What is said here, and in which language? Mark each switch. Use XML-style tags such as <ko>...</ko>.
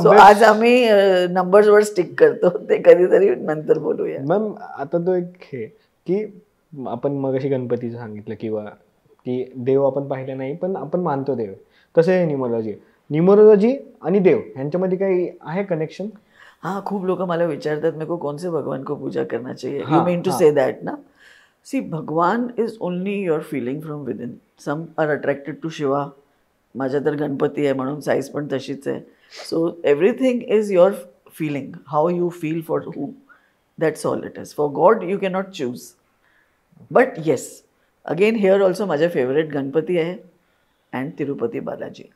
<mr>So आज आम्ही नंबर्सवर stick करतो, ते कधीतरी नंतर बोलूया. मॅम आता तो एक हे की आपण मगाशी गणपतीचं सांगितलं किंवा की देव आपण पाहिलं नाही पण आपण मानतो देव, तसं आहे न्यूमरोलॉजी आणि देव ह्यांच्यामध्ये काही आहे कनेक्शन?</mr> <hi>हाँ, खूप लोग</hi> <mr>मला विचारतात</mr> <hi>मेरे को कौन से भगवान को पूजा करना चाहिए.</hi> <en>You हाँ, mean to हाँ. Say that ना. See, bhagwan is only your feeling from within. Some are attracted to Shiva.</en> <mr>माझ्या तर गणपती आहे म्हणून साईज पण तशीच आहे.</mr> <en>So everything is your feeling, how you feel for who, that's all it is. For God you cannot choose. But yes, again here also</en> <mr>माझ्या favourite Ganpati आहे</mr> <en>And Tirupati Balaji.</en>